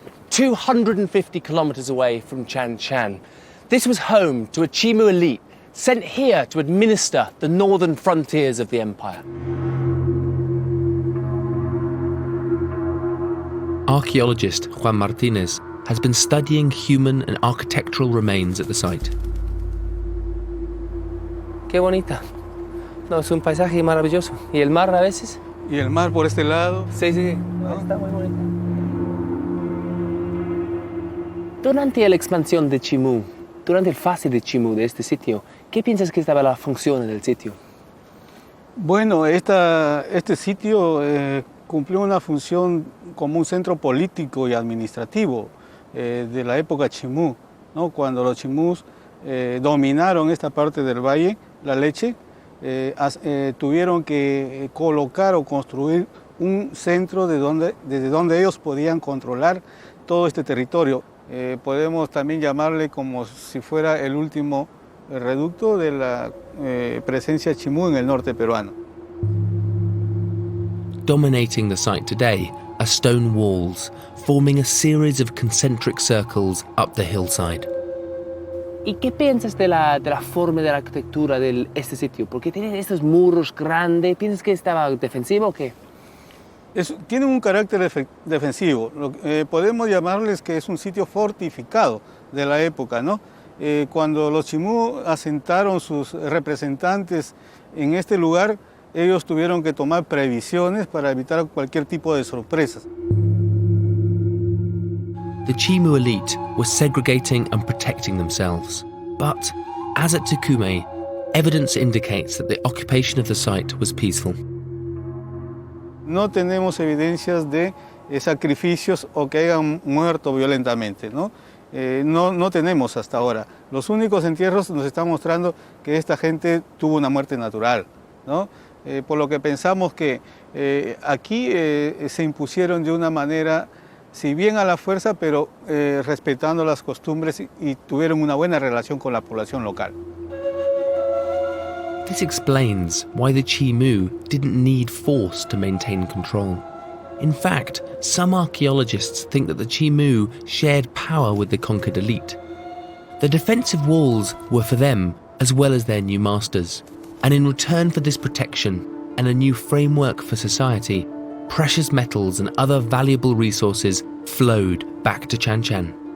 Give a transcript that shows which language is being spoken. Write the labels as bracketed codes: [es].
[en] 250 kilometers away from Chan Chan, this was home to a Chimu elite sent here to administer the northern frontiers of the empire. Archaeologist Juan Martinez has been studying human and architectural remains at the site. [es] Qué bonita. No, es un paisaje maravilloso. ¿Y el mar a veces? Y el mar por este lado. Sí, sí, está muy bonito. Durante la expansión de Chimu, durante el fase de Chimu de este sitio, ¿qué piensas que estaba la función del sitio? Bueno, este sitio cumplió una función como un centro político y administrativo de la época Chimú, ¿no? Cuando los chimus dominaron esta parte del valle, la Leche, tuvieron que colocar o construir un centro desde donde ellos podían controlar todo este territorio. Podemos también llamarle como si fuera el último reducto de la presencia chimú en el norte peruano. [en] Dominating the site today are stone walls, forming a series of concentric circles up the hillside. [es] ¿Y qué piensas de la forma de la arquitectura de este sitio? Porque tiene estos muros grandes. ¿Piensas que estaba defensivo o qué? Tiene un carácter defensivo. Podemos llamarles que es un sitio fortificado de la época, ¿no? Cuando los chimú asentaron sus representantes en este lugar, ellos tuvieron que tomar previsiones para evitar cualquier tipo de sorpresas. [en] The Chimu elite were segregating and protecting themselves. But, as at Tucumay, evidence indicates that the occupation of the site was peaceful. [es] No tenemos evidencias de sacrificios o que hayan muerto violentamente, ¿no? No tenemos hasta ahora. Los únicos entierros nos están mostrando que esta gente tuvo una muerte natural, ¿no? Por lo que pensamos que aquí se impusieron de una manera, si bien a la fuerza, pero respetando las costumbres y tuvieron una buena relación con la población local. [en] This explains why the Chimu didn't need force to maintain control. In fact, some archaeologists think that the Chimu shared power with the conquered elite. The defensive walls were for them as well as their new masters, and in return for this protection and a new framework for society, precious metals and other valuable resources flowed back to Chan Chan.